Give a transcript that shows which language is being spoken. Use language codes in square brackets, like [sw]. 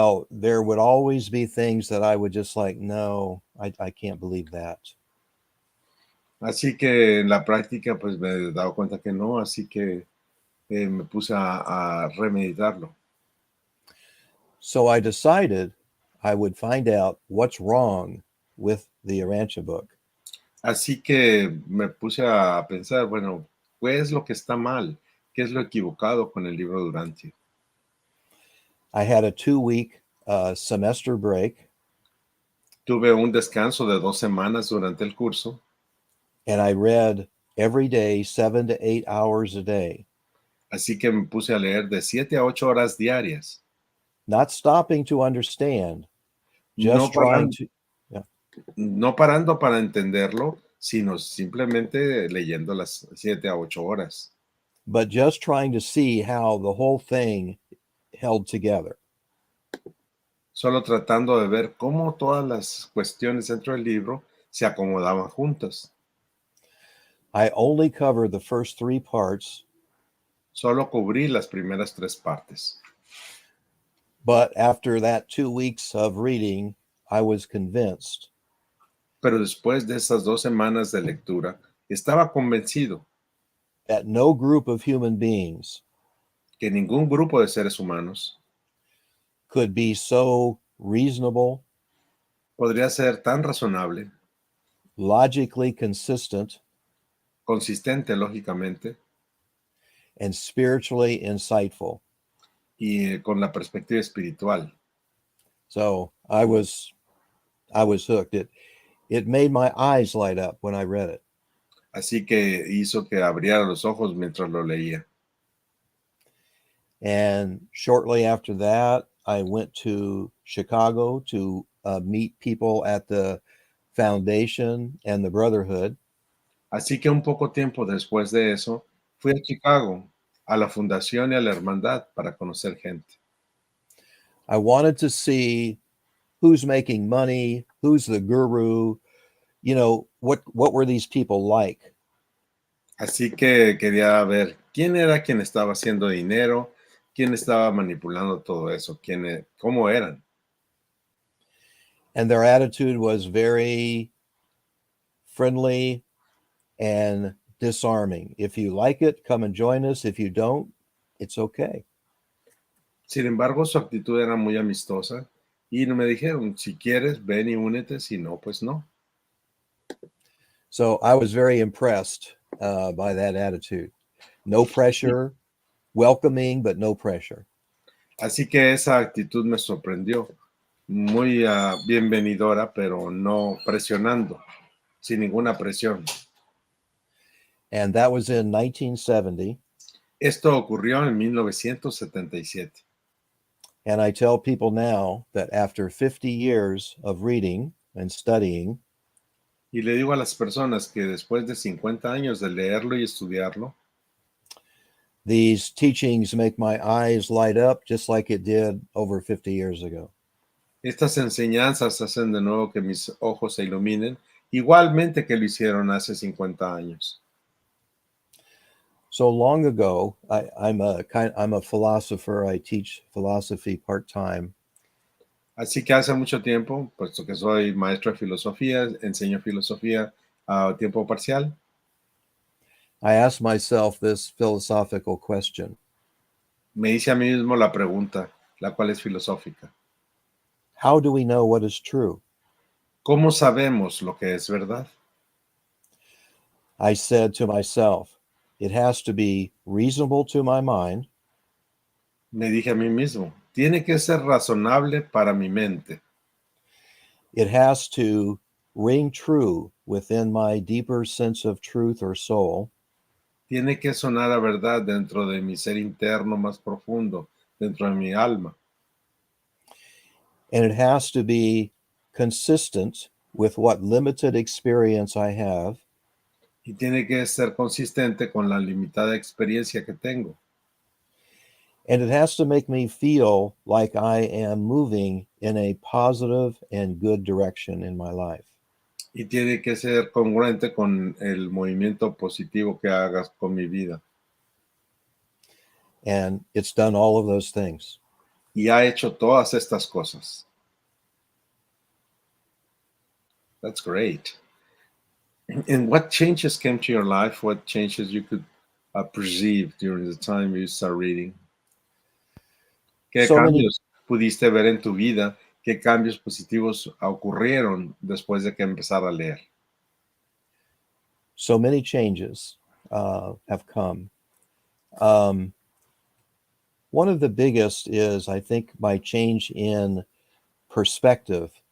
[en] there would always be things that I would just like, no, I can't believe that. [es] Así que en la práctica pues me he dado cuenta que no, así que me puse a remeditarlo. [en] So I decided I would find out what's wrong with the Urantia book. [es] Así que me puse a pensar, bueno, ¿qué es lo que está mal? ¿Qué es lo equivocado con el libro de Urantia? [en] I had a 2 week semester break, [es] Tuve un descanso de 2 semanas durante el curso. [en] and I read every day 7 to 8 hours a day, [es] Así que me puse a leer de 7 a 8 horas diarias, [en] not stopping to understand, [es] no [en] just trying [es] parando, [en] to, yeah, [es] no parando para entenderlo, sino simplemente leyendo las 7 a 8 horas, [en] but just trying to see how the whole thing held together. [es] solo tratando de ver cómo todas las cuestiones dentro del libro se acomodaban juntas. [en] I only covered the first 3 parts, [es] Solo cubrí las primeras 3 partes, [en] but after that 2 weeks of reading, I was convinced [es] pero después de esas 2 semanas de lectura, estaba convencido [en] that no group of human beings [es] que ningún grupo de seres humanos [en] could be so reasonable, [es] podría ser tan razonable, [en] logically consistent, [es] consistente lógicamente, [en] and spiritually insightful. [es] y con la perspectiva espiritual. [en] So I was hooked. It made my eyes light up when I read it. [es] Así que hizo que abriera los ojos mientras lo leía. [en] And shortly after that, I went to Chicago to meet people at the foundation and the Brotherhood. [es] Así que un poco tiempo después de eso, fui a Chicago, a la fundación y a la hermandad para conocer gente. [en] I wanted to see who's making money, who's the guru, what were these people like? [es] Así que quería ver quién era quien estaba haciendo dinero, quién estaba manipulando todo eso, cómo eran. [en] And their attitude was very friendly and disarming. If you like it, come and join us. If you don't, it's okay. [es] Sin embargo, su actitud era muy amistosa y me dijeron, si quieres, ven y únete, si no, pues no. [en] So I was very impressed by that attitude. No pressure, welcoming, but no pressure. [es] Así que esa actitud me sorprendió, muy bienvenidora, pero no presionando, sin ninguna presión. [en] And that was in 1970. [es] Esto ocurrió en 1977. [en] And I tell people now that after 50 years of reading and studying, [es] Y le digo a las personas que después de 50 años de leerlo y estudiarlo, [en] these teachings make my eyes light up just like it did over 50 years ago. [es] estas enseñanzas hacen de nuevo que mis ojos se iluminen, igualmente que lo hicieron hace 50 años. [en] So long ago, I'm a philosopher. I teach philosophy part-time. [es] Así que hace mucho tiempo, puesto que soy maestro de filosofía, enseño filosofía a tiempo parcial, [en] I ask myself this philosophical question. [es] me hice a mí mismo la pregunta, la cual es filosófica. [en] How do we know what is true? [es] ¿Cómo sabemos lo que es verdad? [en] I said to myself, it has to be reasonable to my mind. [es] Me dije a mí mismo, tiene que ser razonable para mi mente. [en] It has to ring true within my deeper sense of truth or soul. [es] Tiene que sonar a verdad dentro de mi ser interno más profundo, dentro de mi alma. [en] And it has to be consistent with what limited experience I have. [es] Y tiene que ser consistente con la limitada experiencia que tengo. [en] And it has to make me feel like I am moving in a positive and good direction in my life. [es] Y tiene que ser congruente con el movimiento positivo que hagas con mi vida. [en] And it's done all of those things. [es] Y ha hecho todas estas cosas. [en] That's great. And what changes came to your life? What changes you could perceive during the time you start reading? [es] ¿Qué [en] So many [es] cambios pudiste ver en tu vida? ¿Qué cambios positivos ocurrieron después de que empezara a leer? [en] so many changes have come. One of the biggest is, I think, my change in perspective.